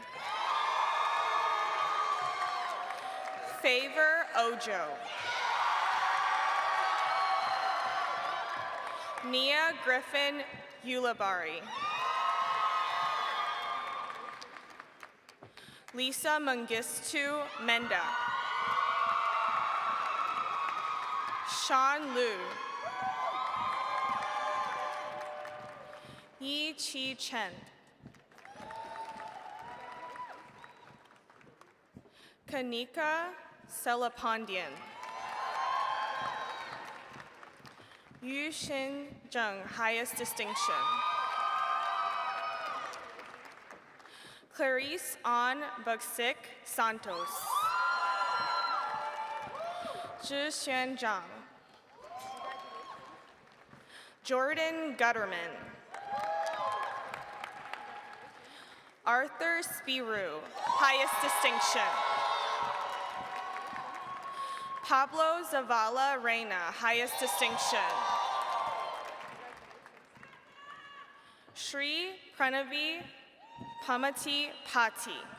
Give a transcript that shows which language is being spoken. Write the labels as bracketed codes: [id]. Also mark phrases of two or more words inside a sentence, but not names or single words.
[en] Favor Ojo. Nia Griffin Ulabari. Lisa Mengistu Menda. Sean Liu. Yi Chi Chen. Kanika Selapandian. Yu Xin Zheng, highest distinction. Clarice An Buxic Santos. Zhi Xuan Zhang. Jordan Gutterman. Arthur Spiru, highest distinction. Pablo Zavala Reina, highest distinction. Shri Pranavi Pamati Pati.